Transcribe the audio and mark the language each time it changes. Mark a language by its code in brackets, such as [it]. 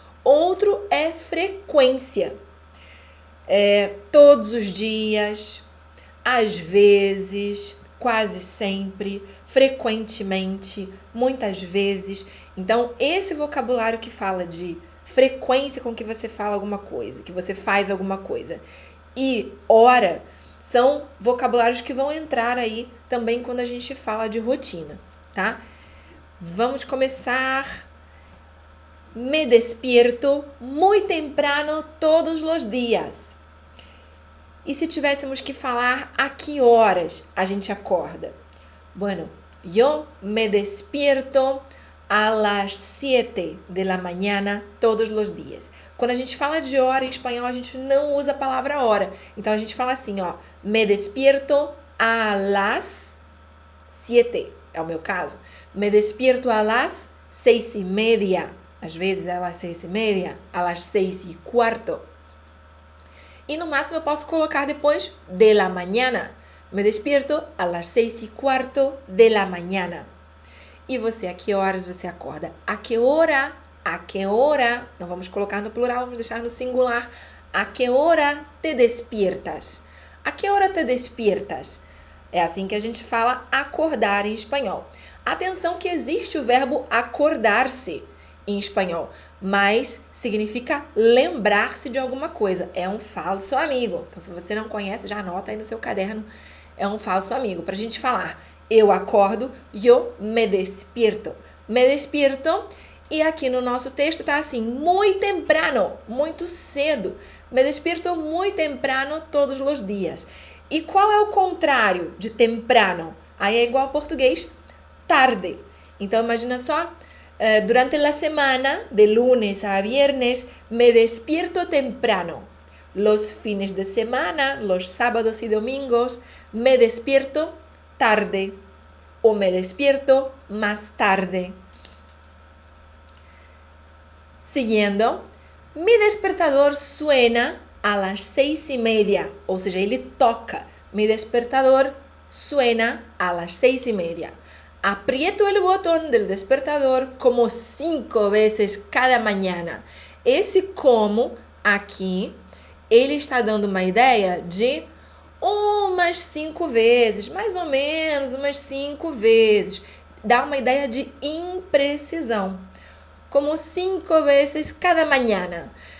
[pt] Outro é frequência. Todos os dias, às vezes, quase sempre, frequentemente, muitas vezes. Então, esse vocabulário que fala de frequência com que você fala alguma coisa, que você faz alguma coisa, e hora, são vocabulários que vão entrar aí também quando a gente fala de rotina, tá? Vamos começar. [es] Me despierto muy temprano todos los días. [pt] E se tivéssemos que falar a que horas a gente acorda? [es] Bueno, yo me despierto a las 7 de la mañana todos los días. [pt] Quando a gente fala de hora em espanhol, a gente não usa a palavra hora. Então a gente fala assim, ó, [es] me despierto a las 7, [pt] é o meu caso. [es] Me despierto a las 6:30. [pt] Às vezes é [es] a las 6:30, a las 6:15. [pt] E no máximo eu posso colocar depois [es] de la mañana. Me despierto a las 6:15 de la mañana. [pt] E você, a que horas você acorda? [es] A que hora? A que hora? [pt] Não vamos colocar no plural, vamos deixar no singular. [es] A que hora te despiertas? A que hora te despiertas? [pt] É assim que a gente fala acordar em espanhol. Atenção que existe o verbo acordar-se em espanhol, mas significa lembrar-se de alguma coisa. É um falso amigo. Então, se você não conhece, já anota aí no seu caderno. É um falso amigo. Para a gente falar, eu acordo, [es] yo me despierto. Me despierto. [pt] E aqui no nosso texto tá assim, [es] muy temprano, [pt] muito cedo. [es] Me despierto muy temprano todos [pt] os dias. E qual é o contrário de temprano? Aí é igual ao português, tarde. Então, imagina só, durante a semana, [es] de lunes a viernes, me despierto temprano. Los fines de semana, los sábados y domingos, me despierto tarde. O me despierto más tarde. Siguiendo, mi despertador suena a las 6:30, [pt] ou seja, ele toca. [es] Mi despertador suena a las 6:30. Aprieto el botón del despertador como 5 veces cada mañana. [pt] Esse como aqui, ele está dando uma ideia de umas 5 vezes, mais ou menos umas 5 vezes. Dá uma ideia de imprecisão. [es] Como 5 veces cada mañana.